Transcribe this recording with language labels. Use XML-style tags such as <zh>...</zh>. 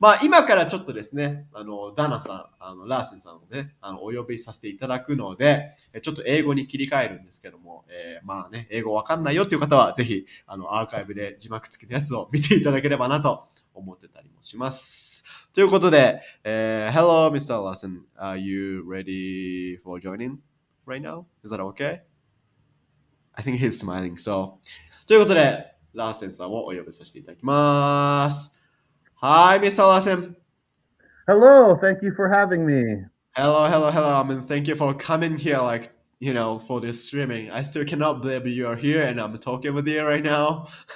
<ja>今からちょっとですね、ダナさん、ラーセンさんをね、お呼びさせていただくので、ちょっと英語に切り替えるんですけども、英語わかんないよっていう方は、ぜひ、アーカイブで字幕付きのやつを見ていただければなと思ってたりもします。ということで、</ja> <en>Hello, Mr. Larsen. Are you ready for joining right now? Is that okay? I think he's smiling.</en> <ja>So, ということで、ラーセンさんをお呼びさせていただきます。</ja> <en>Hi, Mr. Larsen. Hello, thank you for having me. Hello. I mean, thank you for coming here, for this streaming. I still cannot believe you are here and I'm talking with you right now.</en>